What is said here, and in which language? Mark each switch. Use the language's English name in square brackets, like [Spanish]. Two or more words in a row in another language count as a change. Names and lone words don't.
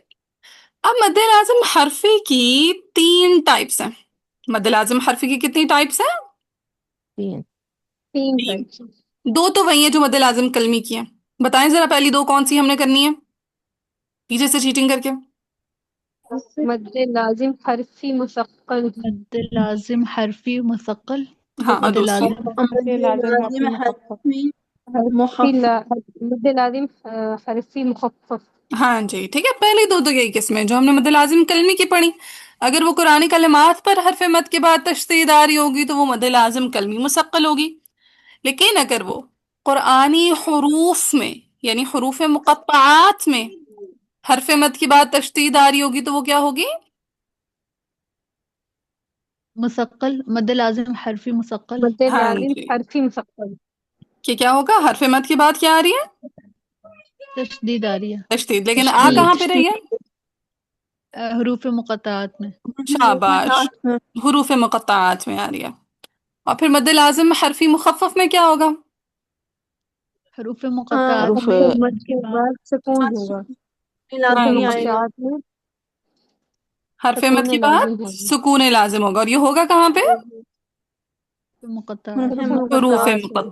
[Urdu] اب مد لازم حرفی کی 3 ٹائپس ہیں. مد لازم حرفی کی کتنی ٹائپس ہیں؟ 3. 3 3. ٹائپس. 2 تو وہی ہیں جو مد لازم کلمی کی ہیں. بتائیں ذرا پہلی 2 کون سی ہم نے کرنی ہے پیچھے سے چیٹنگ کر کے؟ مد لازم حرفی مثقل. مد لازم حرفی مثقل. ہاں، اور مد دوسری؟ لازم مد لازم حرفی حرفی مخفف. مد لازم حرفی مخفف. ہاں جی. ٹھیک ہے، پہلی 2 تو یہی قسمیں جو ہم نے مد لازم کلمی کی پڑھی. اگر وہ قرآنی کلمات پر حرف مد کے بعد تشدید آ رہی ہوگی تو وہ مد لازم کلمی مسقل ہوگی. لیکن اگر وہ قرآنی حروف میں یعنی حروف مقطعات میں حرف مد کے بعد تشدید آ رہی ہوگی تو وہ کیا ہوگی؟ مثقل. مد لازم حرفی مثقل. مد ہاں لازم جی. حرفی مثقل. کہ کیا ہوگا؟ حرف مد کے بعد کیا آ رہی ہے؟ تشدید آ رہی ہے. تشدید. لیکن آ تشدید. کہاں پہ رہی ہے؟ حروف مقطعات میں. شاباش. حروف مقطعات میں آ رہی ہے. اور پھر مد لازم حرفی مخفف میں کیا ہوگا؟ حروف مقطعات حروف میں حرف مد کے بعد سکون ہوگا. حروف ہاں لازمی جی. آئے گا. مقطعات میں حرف مد سکون کے بعد لازم ہوگا. سکون لازم ہوگا. اور یہ ہوگا کہاں پہ؟ حروف مقطعات. حروف حروف مقطعات میں.